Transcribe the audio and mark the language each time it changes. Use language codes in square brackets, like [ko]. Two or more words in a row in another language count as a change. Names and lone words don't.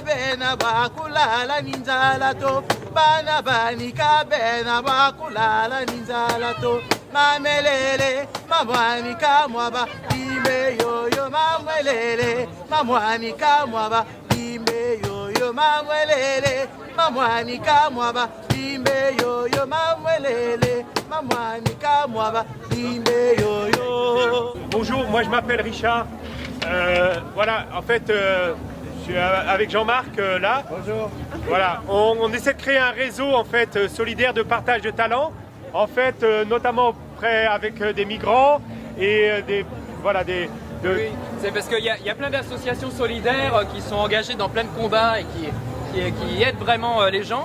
[lu] bena bakulala ninzala to bana banika bena bakulala ninzala to mamelele mamwani kamwaba bimbe yoyo mamwelele mamwani kamwaba bimbe yoyo mamwelele mamwani kamwaba bimbe yoyo mamwelele mamwani kamwaba bimbe yoyo. [fr] Bonjour, moi je m'appelle Richard. Voilà, en fait, je suis avec Jean-Marc là. Bonjour. Voilà, on essaie de créer un réseau en fait solidaire de partage de talents. En fait, notamment avec des migrants et Oui, c'est parce qu'il y a plein d'associations solidaires qui sont engagées dans plein de combats et qui aident vraiment les gens.